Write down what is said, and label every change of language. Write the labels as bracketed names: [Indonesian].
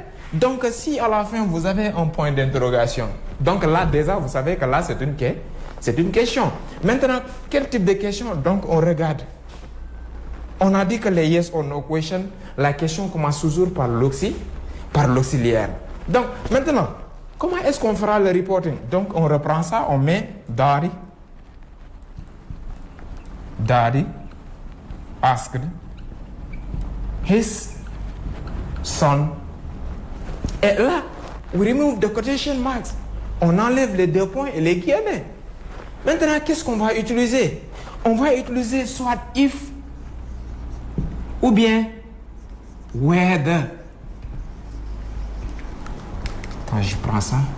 [French] Donc, si à la fin, vous avez un point d'interrogation, donc là, déjà, vous savez que là, c'est une question. Maintenant, quel type de question? Donc, on regarde. On a dit que les [English] yes or no question, [French] la question commence toujours par l'auxiliaire. Donc, maintenant, comment est-ce qu'on fera le reporting? Donc, on reprend ça, on met [English] Daddy asked his son. [French] Et là, [English] we remove the quotation marks. [French] On enlève les deux points et les guillemets. Maintenant, qu'est-ce qu'on va utiliser? On va utiliser soit if ou bien whether. Attends, je prends ça.